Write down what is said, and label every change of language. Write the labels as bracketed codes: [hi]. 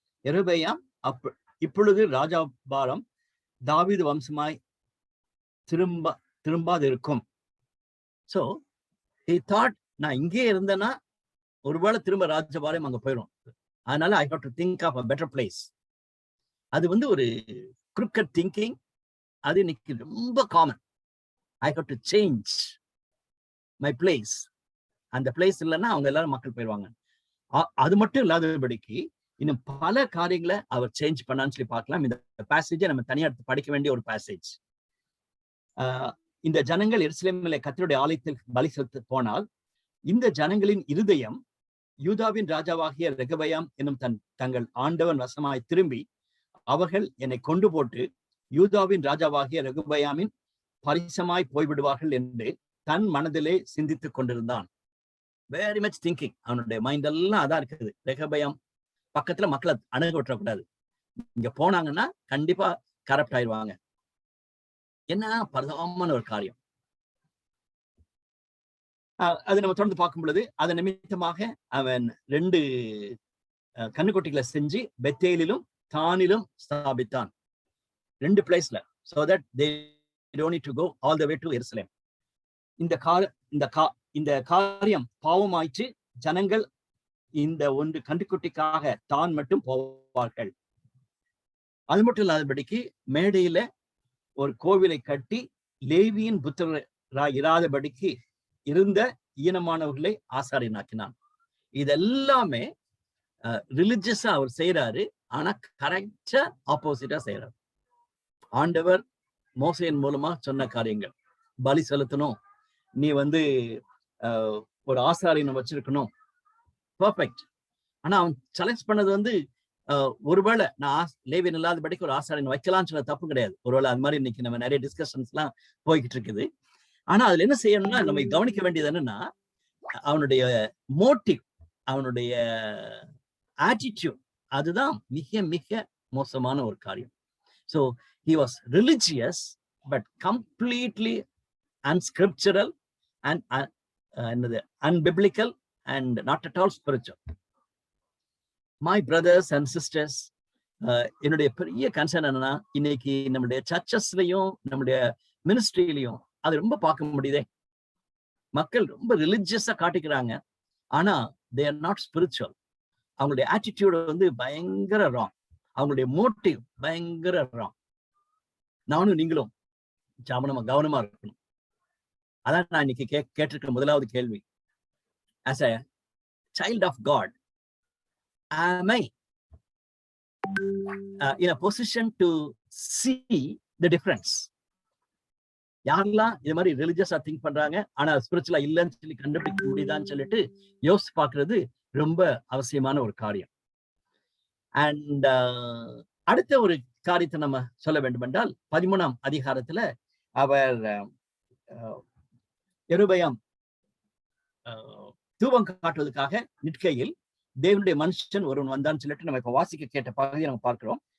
[ta] யெரொபெயாம் இப்பொழுது ராஜாபாரம் தாவீது வம்சமாய் திரும்பாதிருக்கும். So [en] he thought, [ta] நான் இங்கே இருந்தேன்னா ஒருவேளை திரும்ப ராஜபாரம் அங்க போயிடும், அதனால [en] I have to think of a better place. [ta] அது வந்து ஒரு [en] crooked thinking. [ta] அது இன்னைக்கு ரொம்ப common. [en] I have to change my place. [ta] அந்த பிளேஸ் இல்லைன்னா அவங்க எல்லாரும் மக்கள் போயிடுவாங்க. அது மட்டும் இல்லாதபடிக்கு இன்னும் பல காரியங்களை அவர் சேஞ்ச் பண்ணான்னு சொல்லி பார்க்கலாம். இந்த பேசேஜை நம்ம தனியா படிக்க வேண்டிய ஒரு பேசேஜ். இந்த ஜனங்கள் எருசலேமிலே கர்த்தருடைய ஆலயத்தில் பலி செலுத்த போனால் இந்த ஜனங்களின் இருதயம் யூதாவின் ராஜாவாகிய ரெகபெயாம் என்னும் தங்கள் ஆண்டவன் வசமாய் திரும்பி அவர்கள் என்னை கொண்டு போட்டு யூதாவின் ராஜாவாகிய ரெகபெயாமின் பரிசமாய் போய்விடுவார்கள் என்று தன் மனதிலே சிந்தித்துக் கொண்டிருந்தான். [en] Very much thinking. [ta] அவனுடைய மைண்ட் எல்லாம் அதான் இருக்குது. ரெகபெயாம் பக்கத்துல மக்களை அணுக விட்டுறக்கூடாது, இங்க போனாங்கன்னா கண்டிப்பா கரப்ட் ஆயிடுவாங்க. என்ன பரிதாபமான ஒரு காரியம். அது நம்ம தொடர்ந்து பார்க்கும் பொழுது அதன் நிமித்தமாக அவன் 2 கன்னுக்குட்டிகளை செஞ்சு பெத்தேலிலும் தானிலும் ஸ்தாபித்தான், 2 பிளேஸ்ல. [en] So that they don't need to go all the way to Jerusalem. [ta] இந்த காரியம் பாவமாயிற்று. ஜனங்கள் இந்த 1 கன்றுக்குட்டிக்காக தான் மட்டும் போவார்கள். அது மட்டும் இல்லாதபடிக்கு மேடையில ஒரு கோவிலை கட்டி லேவியின் புத்திரராய் இராதபடிக்கு இருந்த ஈனமானவர்களை ஆசாரியனாக்கினான். இதெல்லாமே ரிலிஜியஸா அவர் செய்யறாரு. ஆனா கரெக்டா ஆப்போசிட்டா செய்யறாரு. ஆண்டவர் மோசையின் மூலமா சொன்ன காரியங்கள், பலி செலுத்தணும், நீ ஒரு ஆசாரியனை வச்சிருக்கணும், பர்ஃபெக்ட். ஆனா அவன் செலக்ட் பண்ணது ஒருவேளை நான் லேவியன் இல்லாதபடிக்கு ஒரு ஆசாரியனை வைக்கலாம்னு சொன்ன தப்பு கிடையாது. ஒருவேளை அது மாதிரி இன்னைக்கு நம்ம நிறைய டிஸ்கஷன்ஸ் எல்லாம் போய்கிட்டு இருக்குது. ஆனா அதுல என்ன செய்யணும்னா, நம்ம கவனிக்க வேண்டியது என்னன்னா, அவனுடைய மோட்டிவ், அவனுடைய ஆட்டிடியூட், அதுதான் மிக மிக மோசமான ஒரு காரியம். [en] So he was religious but completely unscriptural and unbiblical and not at all spiritual. My brothers and sisters, [ta] என்னுடைய பெரிய கன்சர்ன் என்னன்னா, இன்னைக்கு நம்முடைய சர்ச்சஸ்லயும் நம்முடைய மினிஸ்ட்ரியிலையும் அது ரொம்ப பார்க்க முடியுதே. மக்கள் ரொம்ப ரிலிஜியஸா காட்டிக்கிறாங்க, ஆனா [en] they are not spiritual. [ta] அவங்களுடைய ஆட்டிடியூட் பயங்கர ராங், அவங்களுடைய மோட்டிவ் பயங்கர ராங். நானும் நீங்களும் நம்ம கவனமா இருக்கணும். அதான் நான் இன்னைக்கு கேட்டிருக்கிற முதலாவது கேள்வி. [en] As a child of God, am I in a position to see the difference? [ta] யாரெல்லாம் இது மாதிரி ரிலிஜியஸா திங்க் பண்றாங்க, ஆனா ஸ்பிரிச்சுவலா இல்லைன்னு சொல்லி கண்டுபிடிக்க முடியுதான்னு சொல்லிட்டு யோசிச்சு பார்க்கிறது ரொம்ப அவசியமான ஒரு காரியம். அண்ட் அடுத்த ஒரு காரியத்தை நம்ம சொல்ல வேண்டும் என்றால், 13ஆம் அதிகாரத்துல அவர் யெரொபெயாம் தூபம் காட்டுவதற்காக நிற்கையில் தேவனுடைய மனுஷன் ஒருவன் வந்தான்னு சொல்லிட்டு நம்ம இப்ப வாசிக்க கேட்ட பகுதியை நம்ம பார்க்கிறோம்.